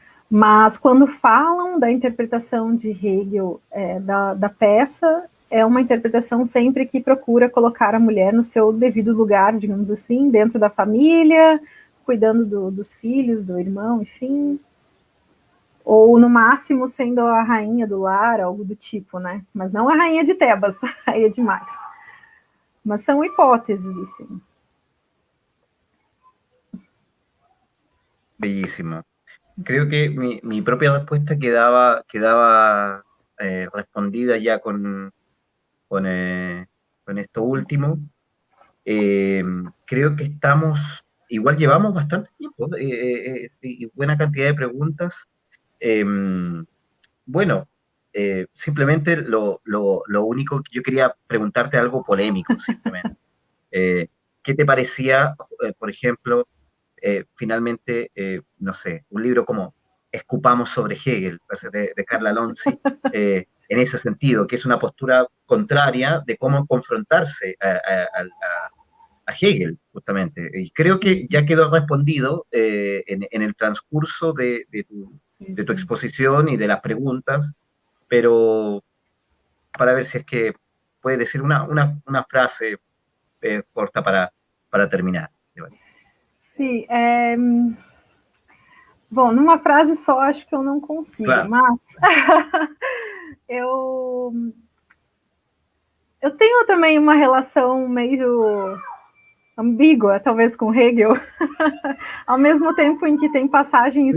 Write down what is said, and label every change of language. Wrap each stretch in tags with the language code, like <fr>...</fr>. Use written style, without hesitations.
<pt>Mas, quando falam da interpretação de Hegel da peça, é uma interpretação sempre que procura colocar a mulher no seu devido lugar, digamos assim, dentro da família, cuidando dos filhos, do irmão, enfim. Ou, no máximo, sendo a rainha do lar, algo do tipo, né? Mas não a rainha de Tebas, aí é demais. Mas são hipóteses, assim.</pt> <es>Bellísimo. Creo que mi propia respuesta quedaba respondida ya con, eh, con esto último. Creo que igual llevamos bastante tiempo y buena cantidad de preguntas. Eh, bueno, simplemente lo único que yo quería preguntarte algo polémico, simplemente. Eh, ¿Qué te parecía, por ejemplo, finalmente, no sé, un libro como Escupamos sobre Hegel, de Carla Lonzi, en ese sentido, que es una postura contraria de cómo confrontarse a Hegel, justamente. Y creo que ya quedó respondido en el transcurso de tu exposición y de las preguntas, pero para ver si es que puede decir una frase corta para terminar.</es> <pt>Sim, bom, numa frase só acho que eu não consigo,</pt> <es>Claro.</es> <pt>mas eu, eu tenho também uma relação meio ambígua, talvez, com Hegel, ao mesmo tempo em que tem passagens</pt>